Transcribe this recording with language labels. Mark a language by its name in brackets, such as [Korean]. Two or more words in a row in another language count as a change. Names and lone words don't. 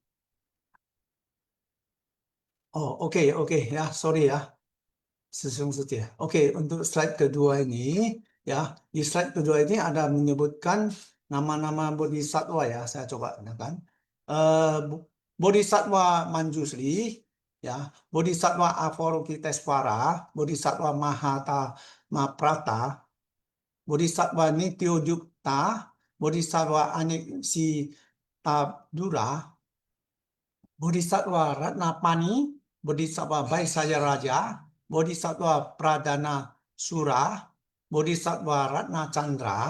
[Indonesian] Oh, oke ya, sorry ya. Sesung Setia. Oke, untuk slide kedua ini ya, di slide kedua ini ada menyebutkan nama-nama bodhisattva ya. Saya coba kan. Bodhisattva Manjusri, ya, Bodhisattva Avalokitesvara, Bodhisattva Mahata Maprata, Bodhisattva Nityojukta, Bodhisattva Aniksitabdura, Bodhisattva Ratnapani, Bodhisattva Vaisaya Raja, Bodhisattva Pradana Sura, Bodhisattva Ratna Chandra,